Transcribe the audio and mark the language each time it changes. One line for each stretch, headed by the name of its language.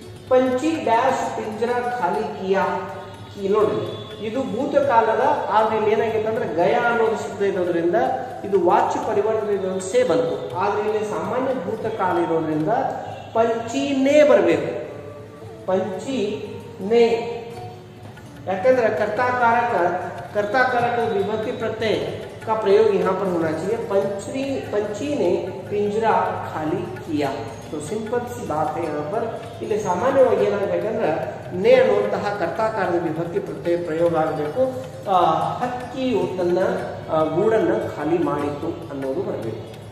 Hindi: ಪಂಚಿ dash ಪಿಂಜರ ಖಾಲಿ ಕಿಯಾ.
Kannada: ನೋಡ್ರಿ, ಇದು ಭೂತಕಾಲದ, ಆದ್ರೆ ಇಲ್ಲಿ ಏನಾಗಿತ್ತು ಅಂದ್ರೆ ಗಯಾ ಅನ್ನೋದು ಶಬ್ದ ಇರೋದ್ರಿಂದ ಇದು ವಾಚ್ಯ ಪರಿವರ್ತನೆ ಇರೋದು ಸೇ ಬಂತು. ಆದ್ರೆ ಇಲ್ಲಿ ಸಾಮಾನ್ಯ ಭೂತಕಾಲ ಇರೋದ್ರಿಂದ पंचीने बरಬೇಕು.
Hindi: पंचीने
Kannada: ಯಾಕಂದ್ರೆ
Hindi: कर्ता-कारक विभक्ति प्रत्यय का प्रयोग यहाँ पर होना चाहिए. पंची ने पिंजरा खाली किया. तो सिंपल सी बात है. यहाँ पर
Kannada: ಇಲ್ಲಿ ಸಾಮಾನ್ಯವಾಗಿ ಏನಾಗಬೇಕಂದ್ರೆ ನೇ ಅನ್ನುವಂತಹ कर्ता-कारक विभक्ति प्रत्यय ಪ್ರಯೋಗ ಆಗಬೇಕು. ಹಕ್ಕಿಯು ತನ್ನ ಗೂಡನ್ನು ಖಾಲಿ ಮಾಡಿತ್ತು ಅನ್ನೋದು ಬರಬೇಕು.